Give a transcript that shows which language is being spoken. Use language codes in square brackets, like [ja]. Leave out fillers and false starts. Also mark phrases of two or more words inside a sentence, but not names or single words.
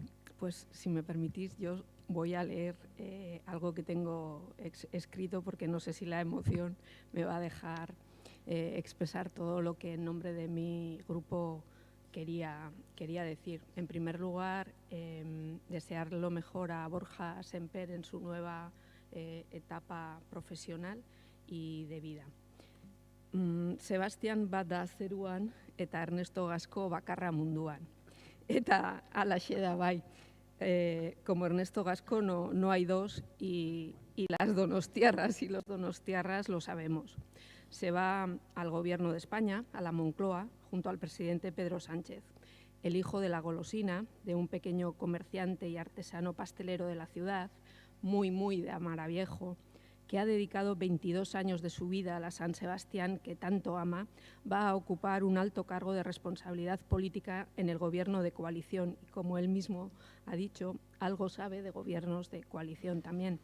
[es] Pues si me permitís, yo voy a leer algo que tengo escrito porque no sé si la emoción me va a dejar expresar todo lo que en nombre de mi grupo quería decir. En primer lugar, desear lo mejor a Borja Semper en su nueva etapa profesional y de vida. [eu] Sebastián bat da zeruan eta Ernesto Gasco bakarra munduan. Eta alaxe da bai. [es] Como Ernesto Gasco no hay dos y las donostiarras y los donostiarras lo sabemos. Se va al Gobierno de España, a la Moncloa, junto al presidente Pedro Sánchez, el hijo de la golosina, de un pequeño comerciante y artesano pastelero de la ciudad, muy de Amaraviejo, que ha dedicado 22 años de su vida a la San Sebastián que tanto ama, va a ocupar un alto cargo de responsabilidad política en el Gobierno de coalición y, como él mismo ha dicho, algo sabe de gobiernos de coalición también.